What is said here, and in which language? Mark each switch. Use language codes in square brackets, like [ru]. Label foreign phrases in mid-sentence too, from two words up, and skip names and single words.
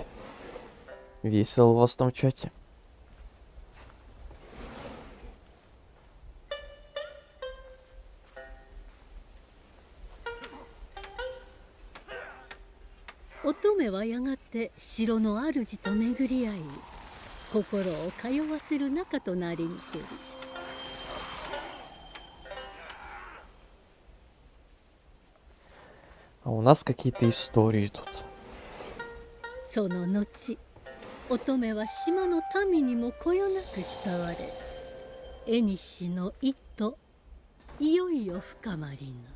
[ru] Весело у вас там в чате. [ja] 乙女はやがて城の主と巡り合い、心を通わせる仲となりにけり。 [ru] А у нас какие-то истории тут. [ja] その後、乙女は島の民にもこよなく慕われ、縁の意図、いよいよ深まりぬ。